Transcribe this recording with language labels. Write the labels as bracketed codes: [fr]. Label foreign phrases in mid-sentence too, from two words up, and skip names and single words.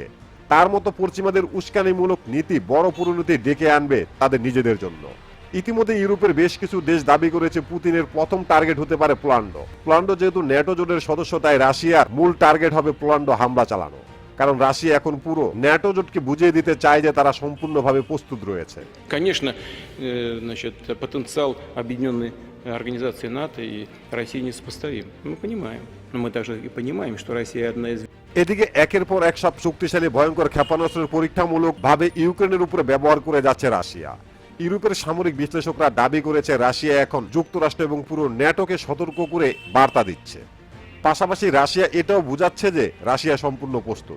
[bn] তার মতো পশ্চিমাদের উস্কানিমূলক নীতি বড় পরিণতি ডেকে আনবে তাদের নিজেদের জন্য। ইতিমধ্যে ইউরোপের বেশ কিছু দেশ দাবি করেছে পুতিনের প্রথম টার্গেট হতে পারে পোল্যান্ড। পোল্যান্ড যেহেতু ন্যাটো জোটের সদস্য, তাই রাশিয়ার মূল টার্গেট হবে পোল্যান্ড হামলা চালানো। কারণ রাশিয়া এখন পুরো ন্যাটো জোটকে বুঝিয়ে দিতে চায় যে তারা সম্পূর্ণভাবে প্রস্তুত রয়েছে। [ru] Конечно, значит, потенциал объединенной организации НАТО и России несопоставим. Мы понимаем. Но мы также и понимаем, что Россия одна из... [bn] এদিকে একের পর এক সব শক্তিশালী ভয়ঙ্কর ক্ষেপণাস্ত্রের পরীক্ষামূলকভাবে ইউক্রেনের উপরে ব্যবহার করে যাচ্ছে রাশিয়া। ইউরোপের সামরিক বিশ্লেষকরা দাবি করেছে রাশিয়া এখন যুক্তরাষ্ট্র এবং পুরো ন্যাটোকে সতর্ক করে বার্তা দিচ্ছে। পাশাপাশি রাশিয়া এটাও বোঝাচ্ছে যে রাশিয়া সম্পূর্ণ প্রস্তুত।